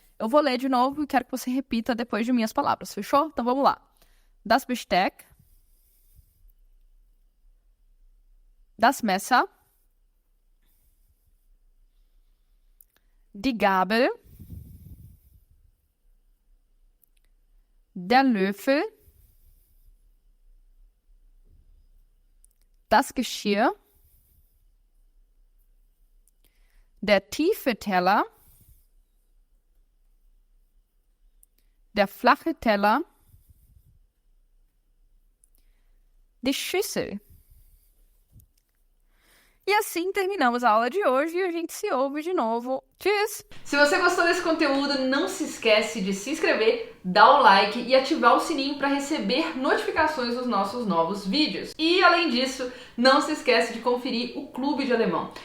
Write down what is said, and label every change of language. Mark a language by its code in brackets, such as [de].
[pt] Eu vou ler de novo e quero que você repita depois de minhas palavras, fechou? Então vamos lá. [de] Das Besteck, das Messer, die Gabel, der Löffel, das Geschirr, der tiefe Teller, der flache Teller, die Schüssel. [pt] E assim terminamos a aula de hoje e a gente se ouve de novo. Tschüss! Se você gostou desse conteúdo, não se esquece de se inscrever, dar o like e ativar o sininho para receber notificações dos nossos novos vídeos. E além disso, não se esquece de conferir o Clube de Alemão.